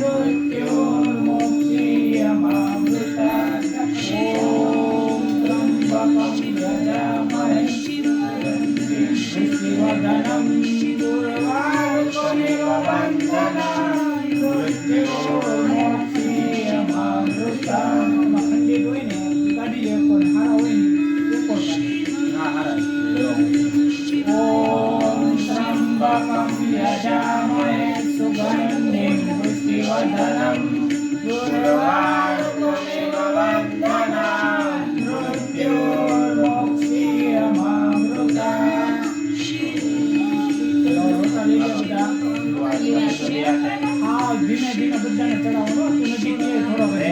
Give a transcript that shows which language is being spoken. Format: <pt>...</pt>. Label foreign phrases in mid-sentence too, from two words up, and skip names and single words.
<sa>मृत्योर्मुक्षीयमामृता ॐ त्र्यम्बकं यजामहे सुगन्धिं पुष्टिवर्धनं गुरुवायुकमेव वन्दनं मृत्योर्मुक्षीयमामृता</sa> <gu>ખંડિત હોય ને કાઢી લે પણ હારા હોય ને એ પણ હા હારા</gu> <sa>ॐ त्र्यम्बकं यजामहे सुगन्धिं पुष्टिवर्धनं गुरुवायुकमेव वन्दनं मृत्योर्मुक्षीयमामृता</sa> <hi>हाँ धीमे धीमे</hi> <gu>બધાને ચડાવવાનો તું નજીક લે થોડો</gu>